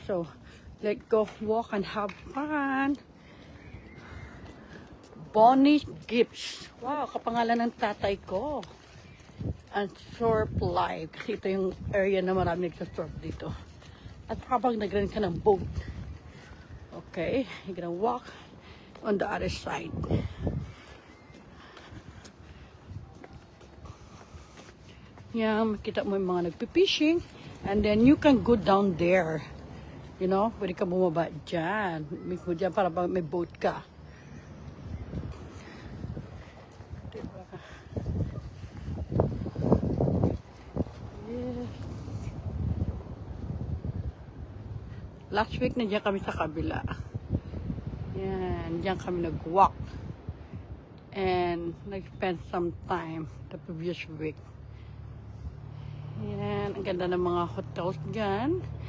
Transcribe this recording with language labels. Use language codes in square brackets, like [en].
[en] So, let's go walk and have fun. Bonnie's Gifts. [tl] Wow, kapangalan ng tatay ko. [en] And surf live. [tl] Kasi ito yung area na marami nagsasurf dito. At habang nag-rent ka ng boat. [en] Okay, you're gonna walk on the other side. [tl] Yan, makita mo yung mga nagpipishing. [en] And then you can go down there. You know, [tl] pwede ka bumaba dyan. May po dyan para may boat ka. Diba? [en] Yeah. [tl] Last week na dyan kami sa kabila. Yan, dyan kami nag-walk. [en] And nag-spend some time the previous week. [tl] Yan, ang ganda ng mga hotels dyan.